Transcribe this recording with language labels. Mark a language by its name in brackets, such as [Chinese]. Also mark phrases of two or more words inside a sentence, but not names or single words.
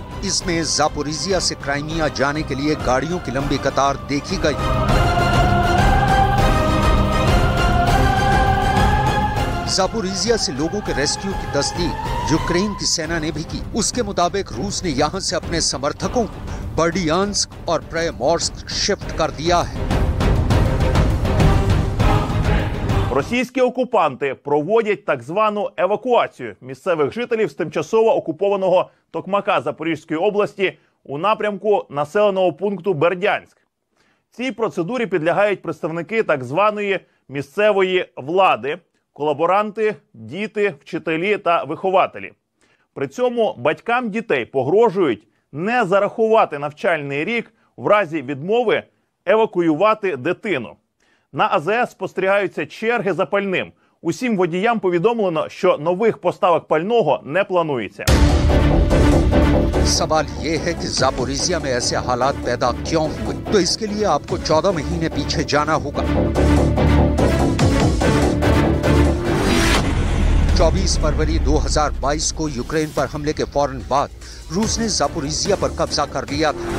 [Hindi] इसमें ज़ापोरिज़िया से क्राइमिया जाने के लिए गाड़ियों की लंबी कतार देखी गई। ज़ापोरिज़िया से लोगों के रेस्क्यू की तस्दीक यूक्रेन की सेना ने भी की। उसके मुताबिक रूस ने यहां से अपने समर्थकों को बर्डियांस्क और प्रायमोर्स्क शिफ्ट कर दिया है। [Ukrainian] Російські окупанти проводять так звану евакуацію місцевих жителів з тимчасово окупованого Токмака Запорізької області у напрямку населеного пункту Бердянськ. Цій процедурі підлягають представники так званої місцевої влади, колаборанти, діти, вчителі та вихователі. При цьому батькам дітей погрожують не зарахувати навчальний рік в разі відмови евакуювати дитину. На АЗС спостерігаються черги за пальним. Усім водіям повідомлено, що нових поставок пального не планується. [Hindi] सवाल ये है कि ज़ापोरिज़िया में ऐसे हालात पैदा क्यों हुए? तो इसके लिए आपको 14 महीने पीछे जाना होगा। 24 फरवरी 2022 को यूक्रेन पर हमले के फौरन बाद रूस ने ज़ापोरिज़िया पर कब्जा कर लिया था।